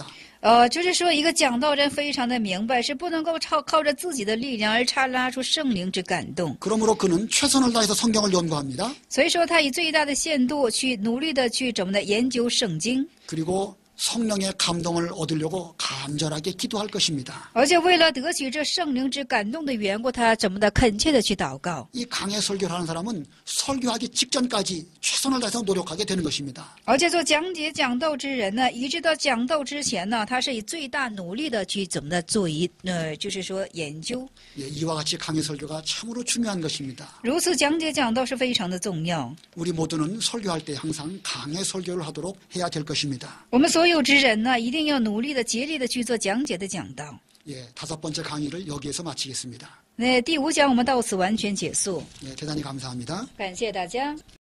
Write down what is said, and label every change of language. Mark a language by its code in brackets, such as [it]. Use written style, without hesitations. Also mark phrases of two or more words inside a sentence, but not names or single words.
[zh] 就是说，一个讲道人非常的明白，是不能够靠着自己的力量而掺拉出圣灵之感动。 [ko] 그러므로 그는 최선을 다해서 성경을 연구합니다. [zh] 所以说，他以最大的限度去努力的去怎么的研究圣经。 [ko] 그리고 성령의 감동을 얻으려고 간절하게 기도할 것입니다. [zh] 而且为了得取这圣灵之感动的缘故，他怎么的恳切的去祷告。 [ko] 이 강해 설교를 하는 사람은 설교하기 직전까지 최선을 다해서 노력하게 되는 것입니다. [zh] 而且做讲解讲道之人呢，一直到讲道之前呢，他是以最大努力的去怎么的做就是说研究。 [ko] 예, 이와 같이 강해 설교가 참으로 중요한 것입니다. [zh] 如此讲解讲道是非常的重要。 [ko] 우리 모두는 설교할 때 항상 강해 설교를 하도록 해야 될 것입니다. [zh] 我们所有之人呢，一定要努力的、竭力的去做讲解的讲道。 [ko] 예, 5번째 강의를 여기에서 마치겠습니다. [zh] 那第5讲我们到此完全结束， [ko] 예, 대단히 감사합니다. [zh] 感谢大家。